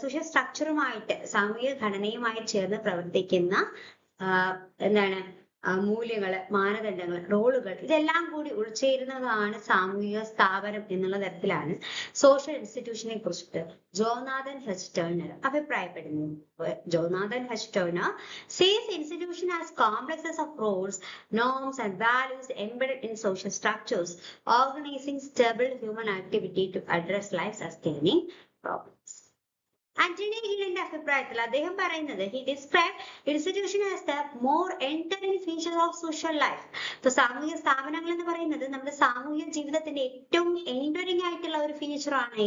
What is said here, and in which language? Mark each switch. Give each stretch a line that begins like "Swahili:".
Malayalam: സ്ട്രക്ചറുമായിട്ട് സാമൂഹിക ഘടനയുമായി ചേർന്ന് പ്രവർത്തിക്കുന്ന എന്താണ് മൂല്യങ്ങള്, മാനദണ്ഡങ്ങൾ, റോളുകൾ ഇതെല്ലാം കൂടി ഉൾച്ചേരുന്നതാണ് സാമൂഹിക സ്ഥാപനം എന്നുള്ള തരത്തിലാണ് സോഷ്യൽ ഇൻസ്റ്റിറ്റ്യൂഷനെ കുറിച്ചിട്ട് ജോനാഥൻ എച്ച് ടേർണർ അഭിപ്രായപ്പെടുന്നു.
English: Jonathan H Turner says institution as complexes of rules, norms and values embedded in social structures organizing stable human activity to address life sustaining problems. Anthony ഗിഡന്റെ
Malayalam: അഭിപ്രായത്തിൽ അദ്ദേഹം പറയുന്നത്
English: he described institution as the more entering feature of social life.
Malayalam: ഇപ്പൊ സാമൂഹിക സ്ഥാപനങ്ങൾ എന്ന് പറയുന്നത് നമ്മുടെ സാമൂഹിക ജീവിതത്തിന്റെ ഏറ്റവും എൻഡറിംഗ് ആയിട്ടുള്ള ഒരു ഫീച്ചറാണ്.